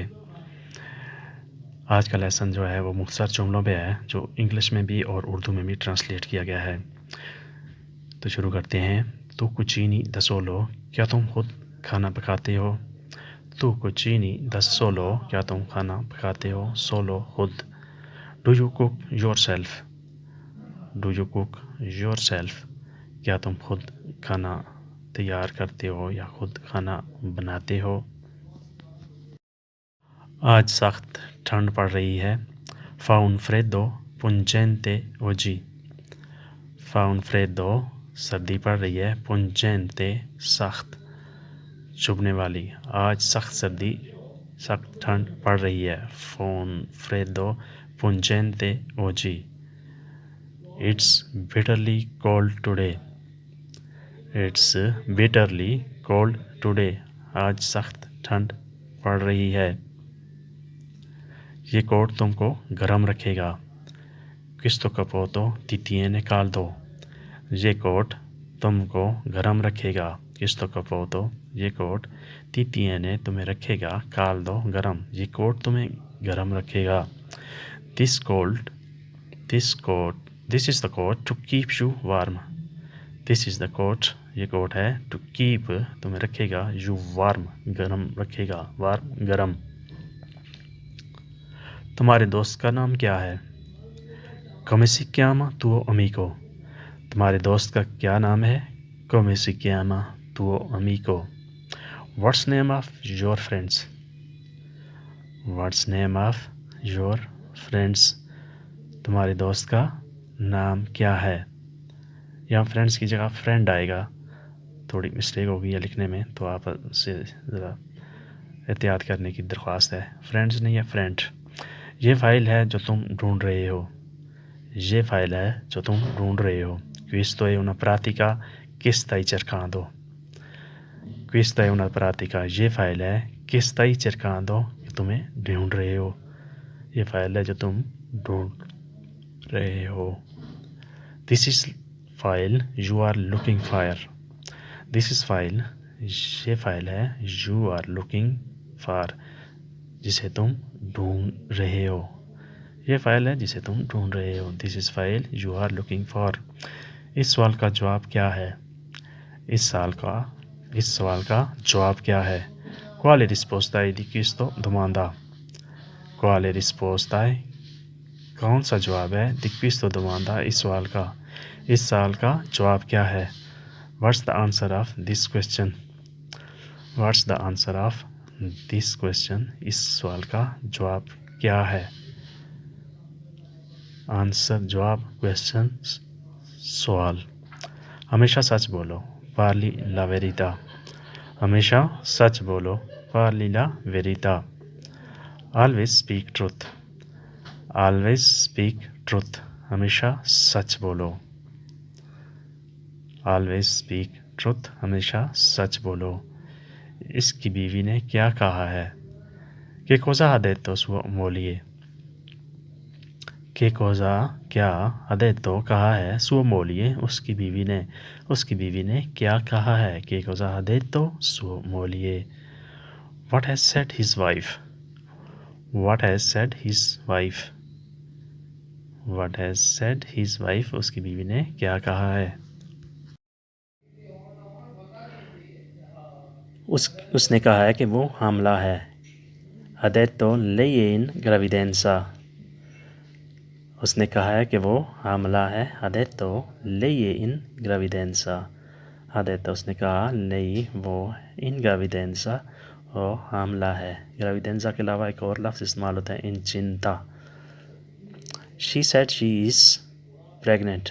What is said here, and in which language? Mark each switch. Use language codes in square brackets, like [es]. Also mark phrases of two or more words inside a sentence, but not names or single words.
[ur] آج کا لیسن جو ہے وہ مختصر جملوں پہ ہے، جو انگلش میں بھی اور اردو میں بھی ٹرانسلیٹ کیا گیا ہے. تو شروع کرتے ہیں. [it] tu cucini da solo, [ur] کیا تم خود کھانا پکاتے ہو? [it] tu cucini da solo, [ur] کیا تم کھانا پکاتے ہو? [en] सोलो, खुद। do you cook your self? do you cook your self, [ur] کیا تم خود کھانا تیار کرتے ہو یا خود کھانا بناتے ہو? آج سخت ٹھنڈ پڑ رہی ہے. [it] fa un freddo pungente oggi। fa un freddo [ur] سردی پڑ رہی ہے, pungente سخت، چبھنے والی. آج سخت ٹھنڈ پڑ رہی ہے. [it] fa un freddo pungente oggi। [en] It's bitterly cold today। It's bitterly cold today। [ur] آج سخت ٹھنڈ پڑ رہی ہے۔ یہ کوٹ تم کو گرم رکھے گا. [it] Questo cappotto ti tiene caldo। [ur] یہ کوٹ تم کو گرم رکھے گا. [it] Questo cappotto, [ur] یہ کوٹ [it] ti tiene [ur] تمہیں رکھے گا, caldo گرم، یہ کوٹ تمہیں گرم رکھے گا. [en] This is the coat to keep you warm। This is the coat, [ur] یہ کوٹ ہے, [en] to keep [ur] تمہیں رکھے گا, [en] you warm [ur] گرم رکھے گا, warm गर्म। تمہارے دوست کا نام کیا ہے? [it] Come si chiama tuo amico। [ur] تمہارے دوست کا کیا نام ہے? [it] Come si chiama tuo amico। [en] What's name of your friends? What's name of your friends। [ur] تمہارے دوست کا نام کیا ہے? یہاں فرینڈز کی جگہ فرینڈ آئے گا، تھوڑی مسٹیک ہو گئی ہے لکھنے میں، تو آپ سے ذرا احتیاط کرنے کی درخواست ہے. فرینڈز نہیں ہے، فرینڈ۔ یہ فائل ہے جو تم ڈھونڈ رہے ہو. یہ فائل ہے جو تم ڈھونڈ رہے ہو. [it] Questo è una pratica che stai cercando। Questa è una pratica, [ur] یہ فائل ہے, [it] che stai cercando, [ur] کہ تمہیں ڈھونڈ رہے ہو. یہ فائل ہے جو تم ڈھونڈ رہے ہو. [en] This is file you are looking for। This is file, [ur] یہ فائل ہے, [en] you are looking for, [ur] جسے تم ڈھونڈ رہے ہو. یہ فائل ہے جسے تم ڈھونڈ رہے ہو. [en] This is file you are looking for। [ur] اس سوال کا جواب کیا ہے؟ اس سوال کا جواب کیا ہے? [it] Quale risposta hai di questo domanda। Quale risposta hai, [ur] کون سا جواب ہے, [it] di questo domanda, [ur] اس سوال کا. اس سوال کا جواب کیا ہے? [en] What's the answer of this question। What's the answer of this question, [ur] اس سوال کا جواب کیا ہے? आंसर जवाब, क्वेश्चन सवाल। ہمیشہ سچ بولو, [it] parli la verità। [ur] ہمیشہ سچ بولو, [it] parli la verità। [en] always speak truth। always speak truth, [ur] ہمیشہ سچ بولو. [en] always speak truth, [ur] ہمیشہ سچ بولو. اس کی بیوی نے کیا کہا ہے? [it] Che cosa ha detto sua moglie। Che cosa, क्या, ha detto [ur] کہا ہے, [it] sua moglie [ur] اس کی بیوی نے. اس کی بیوی نے کیا کہا ہے? [it] Che cosa ha detto sua moglie। [en] What has said his wife। What has said his wife। What has said his wife, [ur] اس کی بیوی نے کیا کہا ہے? اس نے کہا ہے کہ وہ حاملہ ہے. [it] Ha detto lei è in gravidanza। [ur] اس نے کہا ہے کہ وہ حاملہ ہے. Ha detto lei è in gravidanza। [it] Ha detto [ur] اس نے کہا, [it] lei वो, in gravidanza [ur] وہ حاملہ ہے. gravidanza کے علاوہ ایک اور لفظ استعمال ہوتا ہے, incinta। [en] She said she is pregnant।